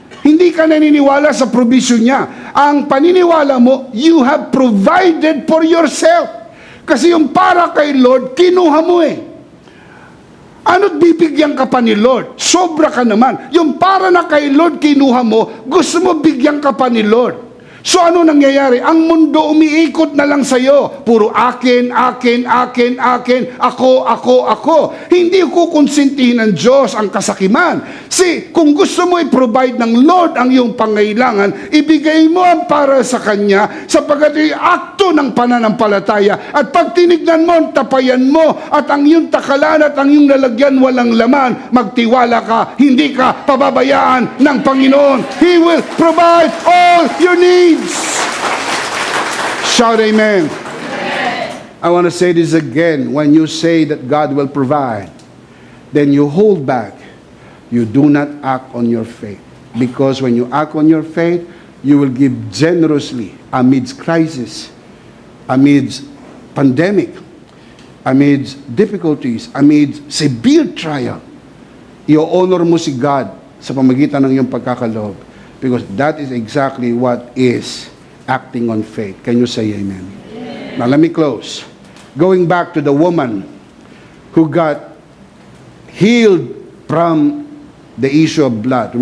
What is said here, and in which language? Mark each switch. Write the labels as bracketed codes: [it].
[tl] Hindi ka naniniwala sa provision niya. Ang paniniwala mo, [en] you have provided for yourself. [tl] Kasi yung para kay Lord, kinuha mo eh. Ano't bibigyan ka pa ni Lord? Sobra ka naman. Yung para na kay Lord, kinuha mo, gusto mo bigyan ka pa ni Lord. So ano nangyayari? Ang mundo umiikot na lang sa'yo. Puro akin, akin, akin, akin, ako. Hindi ko konsintihin ng Diyos ang kasakiman. Kung gusto mo i-provide ng Lord ang iyong pangailangan, ibigay mo ang para sa Kanya sapagkat yung akto ng pananampalataya. At pag tinignan mo, tapayan mo, at ang iyong takalan at ang iyong lalagyan walang laman, magtiwala ka, hindi ka pababayaan ng Panginoon. [en] He will provide all your needs. Shout amen. I want to say this again. When you say that God will provide, then you hold back. You do not act on your faith. Because when you act on your faith, you will give generously amidst crisis, amidst pandemic, amidst difficulties, amidst severe trial. [tl] I-honor mo si God sa pamagitan ng iyong pagkakaloob. [en] Because that is exactly what is acting on faith. Can you say amen? Amen. Now let me close. Going back to the woman who got healed from the issue of blood.